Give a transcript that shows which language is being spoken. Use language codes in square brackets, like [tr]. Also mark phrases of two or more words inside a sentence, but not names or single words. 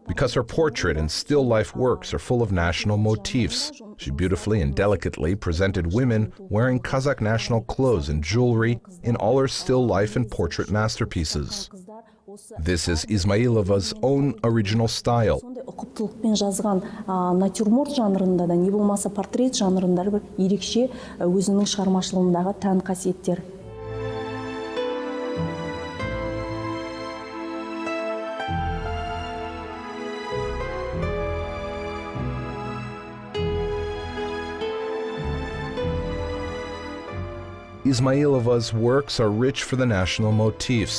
[en] because her portrait and still life works are full of national motifs. She beautifully and delicately presented women wearing Kazakh national clothes and jewelry in all her still life and portrait masterpieces. This is Ismailova's own original style. [kk] Ұқыптылықпен жазған натюрморт жанрында да, не болмаса портрет жанрында бір ерекше өзінің шығармашылығындағы тән қасиеттер. [en] Ismailova's works are rich for the national motifs.